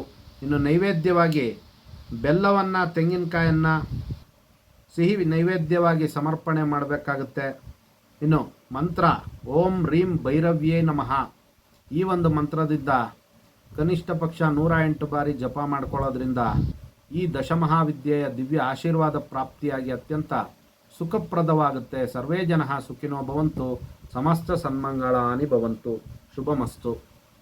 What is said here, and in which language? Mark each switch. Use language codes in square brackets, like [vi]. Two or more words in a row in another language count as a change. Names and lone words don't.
[kn] ಇನ್ನು ನೈವೇದ್ಯವಾಗಿ ಬೆಲ್ಲವನ್ನು, ತೆಂಗಿನಕಾಯನ್ನು ಸಿಹಿ ನೈವೇದ್ಯವಾಗಿ ಸಮರ್ಪಣೆ ಮಾಡಬೇಕಾಗುತ್ತೆ. ಇನ್ನು ಮಂತ್ರ [sa] ಓಂ ರೀಂ ಭೈರವ್ಯೇ ನಮಃ, [kn] ಈ ಒಂದು ಮಂತ್ರದಿಂದ ಕನಿಷ್ಠ ಪಕ್ಷ 108 ಬಾರಿ ಜಪ ಮಾಡ್ಕೊಳ್ಳೋದ್ರಿಂದ ಈ ದಶಮಹಾವಿದ್ಯೆಯ ದಿವ್ಯ ಆಶೀರ್ವಾದ ಪ್ರಾಪ್ತಿಯಾಗಿ ಅತ್ಯಂತ ಸುಖಪ್ರದವಾಗುತ್ತೆ. [sa] ಸರ್ವೇ ಜನಃ ಸುಖಿನೋ ಭವಂತು, ಸಮಸ್ತ ಸನ್ಮಂಗಳಾನಿ ಭವಂತು. ಶುಭಮಸ್ತು.